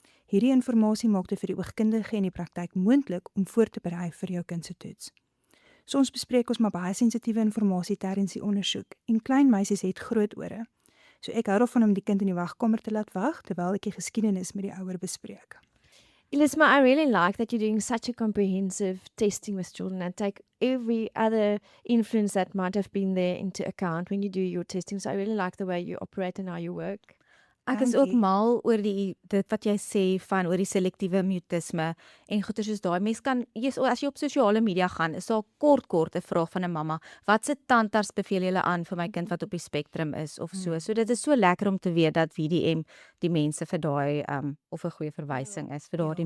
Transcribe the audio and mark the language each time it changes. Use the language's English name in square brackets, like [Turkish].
[Afrikaans] Hierdie inligting maak dit vir die oogkundige en die praktyk moontlik om voor te berei vir jou kind se toets. So ons bespreek ons maar baie sensitiewe inligting tydens die ondersoek en klein meisies het groot ore. So ek hou daarvan om die kind in die wagkamer te laat wag terwyl ek die geskiedenis met die ouer bespreek. [English] Elisma, I really like that you're doing such a comprehensive testing with children and take every other influence that might have been there into account when you do your testing. So I really like the way you operate and how you work. [Afrikaans] Ek is ook Dankie. mal oor dit wat jy sê van oor die selektiewe mutisme en goeie soos daai. Mens kan as jy op sosiale media gaan, is daar kort 'n vraag van 'n mamma. Wat se tandarts beveel julle aan vir my kind wat op die spektrum is of so. So dit is so lekker om te weet dat VDM die mense vir daai of 'n goeie verwysing is vir daardie